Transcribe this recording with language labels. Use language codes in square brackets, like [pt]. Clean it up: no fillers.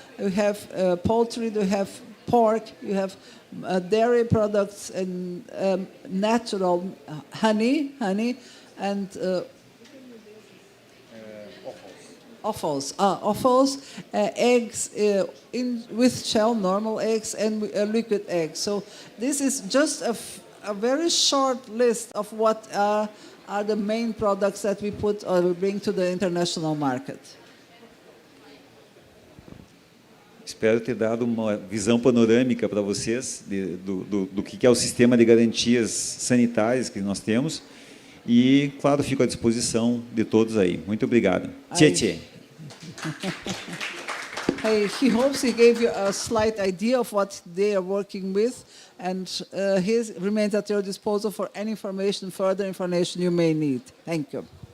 [en] We have poultry. We have pork. You have dairy products and natural honey, and offals, eggs with shell, normal eggs, and liquid eggs. So this is just a very short list of what are the main products that we put or we bring to the international market. [pt] Espero ter dado uma visão panorâmica para vocês do que é o sistema de garantias sanitárias que nós temos. E, claro, fico à disposição de todos aí. Muito obrigado. Tchê. [en] He hopes he gave you a slight idea of what they are working with, and he remains at your disposal for any further information you may need. Thank you.